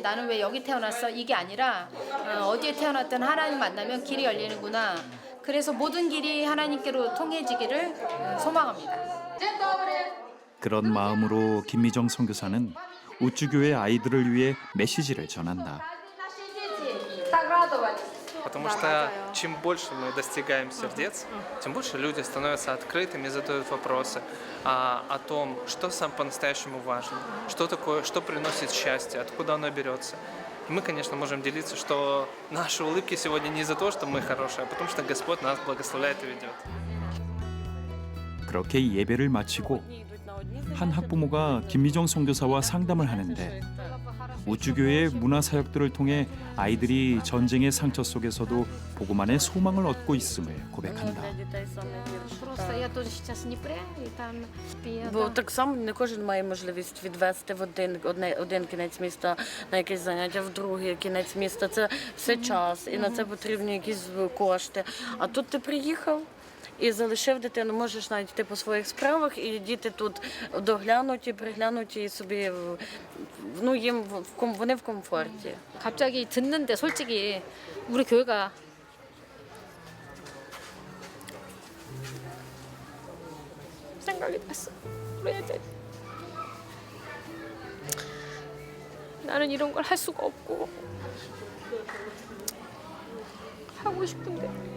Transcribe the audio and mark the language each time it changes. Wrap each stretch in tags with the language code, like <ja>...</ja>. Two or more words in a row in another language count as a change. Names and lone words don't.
<ko>나는 왜 여기 태어났어? 이게 아니라 어디에 태어났든 하나님 만나면 길이 열리는구나. 그래서 모든 길이 하나님께로 통해지기를 소망합니다. 그런 마음으로 김미정 선교사는 우쭈교회 아이들을 위해 메시지를 전한다.</ko> <ru>Потому что чем больше мы достигаем сердец, тем больше люди становятся открытыми и задают вопросы о том, что сам по-настоящему важно, что такое, что приносит счастье, откуда оно берется. И мы, конечно, можем делиться, что наши улыбки сегодня не из-за того, что мы хорошие, а потому что Господь нас благословляет и ведет. 그렇게 예배를 마치고 한 학부모가 김미정 선교사와 상담을 하는데 우쭈교회의 문화사역들을 통해 아이들이 전쟁의 상처 속에서도 복음 안에 소망을 얻고 있음을 고백한다.</ru> <uk>Бо так само не кожен має можливість відвести в один кінець міста на якесь заняття, в другий кінець міста. Це все час, і на це потрібні якісь кошти. А тут ти приїхав і залишив дитину, можеш навіть йти по своїх справах, і діти тут доглянуті, приглянуті, і собі, ну, їм вони в комфорті.</uk> <ko>갑자기 듣는데 솔직히 우리 교회가 생각이 났어. 우리 애들. 나는 이런 걸 할 수가 없고 하고 싶은데.</ko>